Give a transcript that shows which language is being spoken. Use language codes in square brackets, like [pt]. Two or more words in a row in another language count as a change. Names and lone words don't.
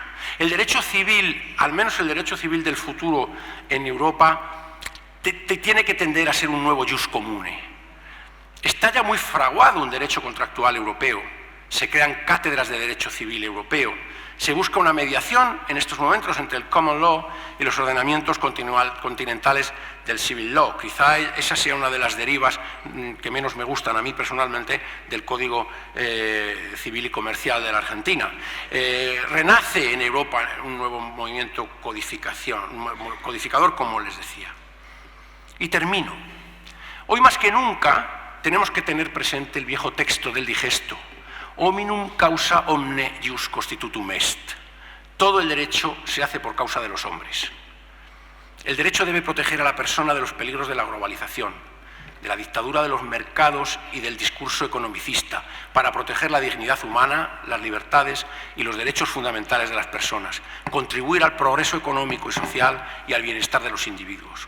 [es] El derecho civil, al menos el derecho civil del futuro en Europa, tiene que tender a ser un nuevo [la] jus comune. [es] Está ya muy fraguado un derecho contractual europeo, se crean cátedras de derecho civil europeo, se busca una mediación en estos momentos entre el [en] common law [es] y los ordenamientos continentales del [en] civil law. [es] Quizá esa sea una de las derivas que menos me gustan a mí personalmente del Código Civil y Comercial de la Argentina. Renace en Europa un nuevo movimiento codificador, como les decía. Y termino. Hoy más que nunca tenemos que tener presente el viejo texto del digesto: [la] hominum causa omne ius constitutum est. [es] Todo el derecho se hace por causa de los hombres. El derecho debe proteger a la persona de los peligros de la globalización, de la dictadura de los mercados y del discurso economicista, para proteger la dignidad humana, las libertades y los derechos fundamentales de las personas, contribuir al progreso económico y social y al bienestar de los individuos.